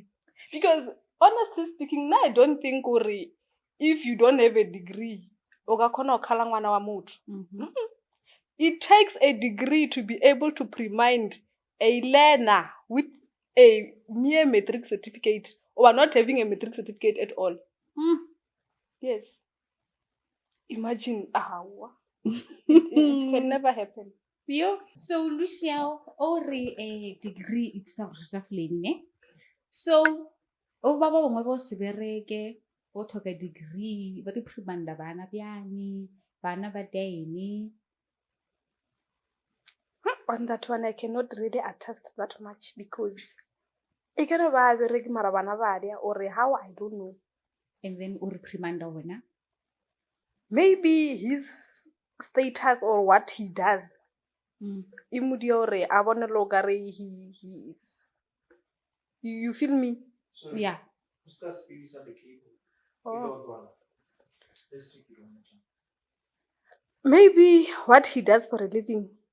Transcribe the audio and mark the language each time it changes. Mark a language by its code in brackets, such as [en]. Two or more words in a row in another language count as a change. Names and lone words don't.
[en] Because honestly speaking, now I don't think if you don't have a degree, it takes a degree to be able to remind a learner with a mere metric certificate or not having a metric certificate at all. Yes. Imagine, it can never happen. Yo, so Lucia, already a degree itself of ne? [nso] So, baba bangwe bo se bereke, bo tlhoka degree, ba reprimanda bana bjani, bana ba daene. [en] On that one, I cannot really attest that much because I cannot [nso] bereke mara bana ba dia [en] or how, I don't know. And then [nso] o reprimanda wena. [en] Maybe his status or what he does. He is. You feel me? Sorry. Yeah. Oh. Maybe what he does for a living.